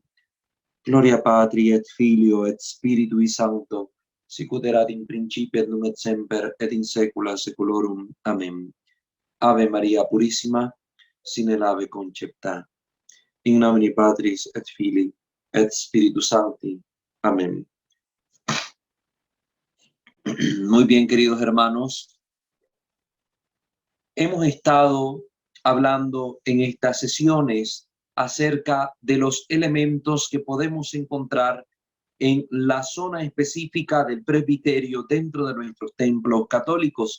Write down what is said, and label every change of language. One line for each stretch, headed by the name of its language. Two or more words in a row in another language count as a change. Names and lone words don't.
Latin: Gloria Patri et Filio et Spiritui Sancto, sicut erat in principio et nunc et semper et in saecula saeculorum. Amen. Ave Maria Purissima, sine lave concepta. In nomine Patris et Filii et Spiritus Sancti. Amén.
Spanish: Muy bien, queridos hermanos. Hemos estado hablando en estas sesiones acerca de los elementos que podemos encontrar en la zona específica del presbiterio dentro de nuestros templos católicos.